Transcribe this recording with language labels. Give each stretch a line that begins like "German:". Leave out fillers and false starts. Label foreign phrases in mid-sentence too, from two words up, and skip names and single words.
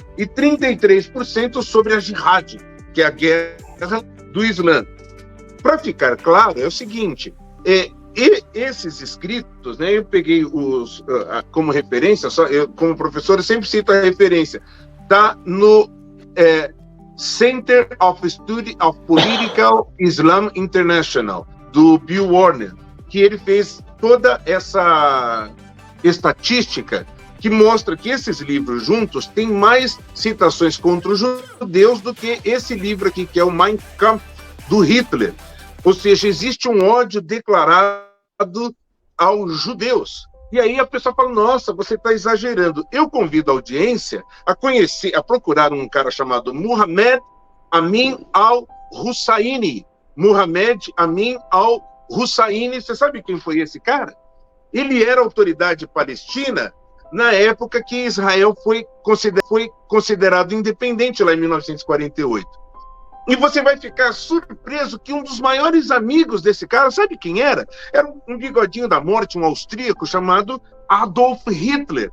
Portuguese: E 33% sobre a jihad, que é a guerra do Islã. Para ficar claro, é o seguinte, esses escritos, né, eu peguei como referência, como professor, eu sempre cito a referência, está no Center of Study of Political Islam International, do Bill Warner, que ele fez toda essa estatística que mostra que esses livros juntos têm mais citações contra os judeus do que esse livro aqui, que é o Mein Kampf, do Hitler. Ou seja, existe um ódio declarado aos judeus. E aí a pessoa fala, nossa, você está exagerando. Eu convido a audiência a procurar um cara chamado Muhammad Amin al-Husseini. Muhammad Amin al-Husseini, você sabe quem foi esse cara? Ele era autoridade palestina na época que Israel foi considerado independente, lá em 1948. E você vai ficar surpreso que um dos maiores amigos desse cara, sabe quem era? Era um bigodinho da morte, um austríaco chamado Adolf Hitler.